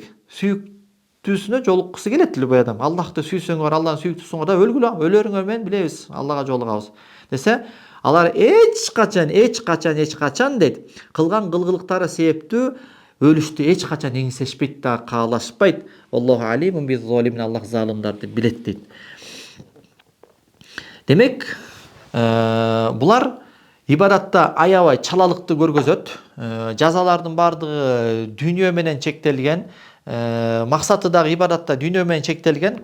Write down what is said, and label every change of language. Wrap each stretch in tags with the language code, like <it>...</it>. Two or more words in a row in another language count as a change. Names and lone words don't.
<ky>Сүйүктүүсүнө жолуккусу келет любой адам. Аллахты сүйсөңөр, Алланы сүйүктүүсүңөр да өлгүлө, өлөрүңөр менен билебиз, Аллага жолугабыз десе, алар эч качан дейт, кылган кылгылыктары себептүү өлүштү эч качан эңсешпейт да, каалашпайт.</ky> <ar>الله عليم بالظالمين.</ar> <ky>Аллах залымдарды билет дейт. Демек, булар ибадатта аябай чалалыкты көргөзөт. Жазалардын бардыгы дүйнө менен чектелген, максаты дагы ибадатта дүйнө менен чектелген.</ky>